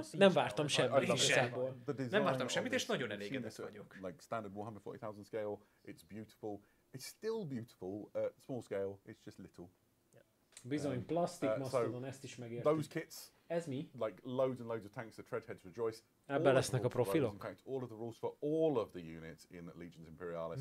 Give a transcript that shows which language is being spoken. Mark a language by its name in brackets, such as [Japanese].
[Hungarian] Nem vártam semmit igazából. Nem vártam semmit, és nagyon elégedett vagyok. [English] Like standard Warhammer 40,000 scale, it's beautiful. It's still beautiful at small scale, it's just little. [Hungarian] Bizony, plastik mastodon, ezt is megértük. [English] Those kits, [Hungarian] ez mi? [English] like loads and loads of tanks, the treadheads rejoice. [Hungarian] Ebben lesznek a profilok. [English] In fact, all of the rules for all of the units in Legions Imperialis.